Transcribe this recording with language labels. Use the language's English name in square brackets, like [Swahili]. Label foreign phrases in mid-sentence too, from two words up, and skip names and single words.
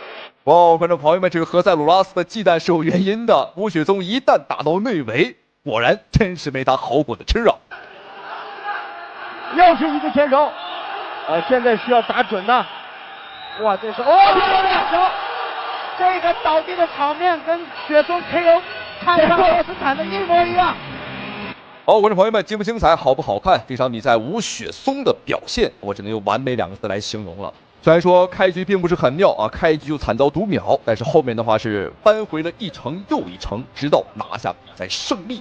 [Chinese] 哇，观众朋友们，这个何塞鲁拉斯的忌惮是有原因的。吴雪松一旦打到内围，果然真是没他好果子吃啊！又是一个前手，现在需要打準吶！哇，這是漂亮球！這個倒地的場面跟雪松 KO 看上羅斯坦的一模一樣。好，觀眾朋友們，精不精彩，好不好看？這場比賽吳雪松的表現，我只能用完美2個字來形容了。雖然說開局並不是很妙啊，開局就慘遭讀秒，但是後面的話是扳回了一城又一城，直到拿下比賽勝利。